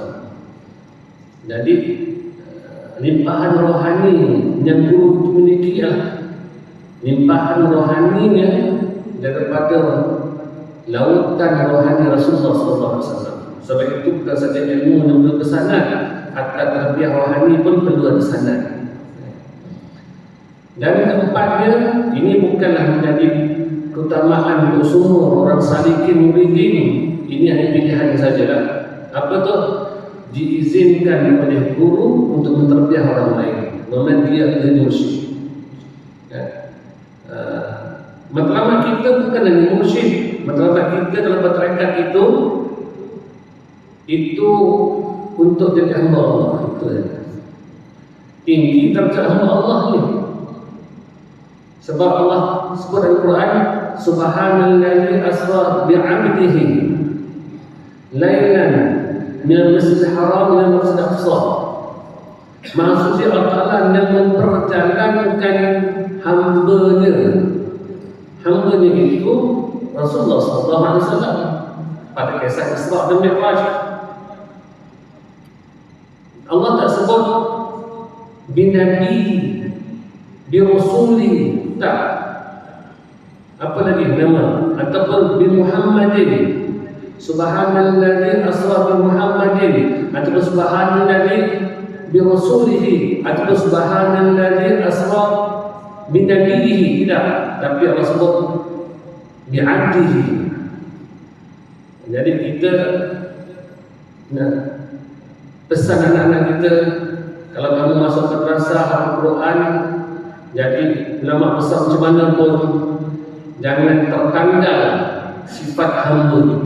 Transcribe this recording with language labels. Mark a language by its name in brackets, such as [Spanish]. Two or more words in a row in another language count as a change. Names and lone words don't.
[Malay] Jadi limpahan rohani yang guru itu miliki limpahan rohaninya daripada lautan rohani Rasulullah SAW. Sebab itu bukan saja ilmu yang perlu bersanad, hatta tarbiyah rohani pun perlu ada sanad. Dan keempatnya, ini bukanlah menjadi keutamaan untuk semua orang [Arabic] سالكين مريدين. [Malay] Ini hanya pilihan sajalah. Apa tu? Diizinkan oleh guru untuk mentarbiyah orang lain, memang dia menjadi mursyid. Matlamat kita bukan hanya mursyid, matlamat kita dalam bertarekat itu untuk jadi hamba Allah. Itu tinggi darjat hamba Allah ni. Sebab Allah sebut dalam Quran, [Arabic] سبحان الذي أسرى بعبده ليلا من المسجد الحرام إلى المسجد الأقصى. [Malay] Maksudnya Allah yang memperjalankan hambanya itu Rasulullah SAW pada kisah Isra dan Mi'raj. Allah tak sebut [Arabic] بنبي، برسولي, [Malay] tak. Apa lagi nama? [Arabic] Ataupun بمحمد، سبحان الذي أسرى بمحمد, ataupun سبحان الذي برسوله, ataupun سبحان الذي أسرى بنبيه. [Malay] Tidak, tapi Allah sebut [Arabic] بعبده. [Malay] Jadi kita pesan anak-anak kita, kalau kamu masuk madrasah Al-Quran, jadi ulama besar macam mana pun jangan tertanggal sifat hamba itu.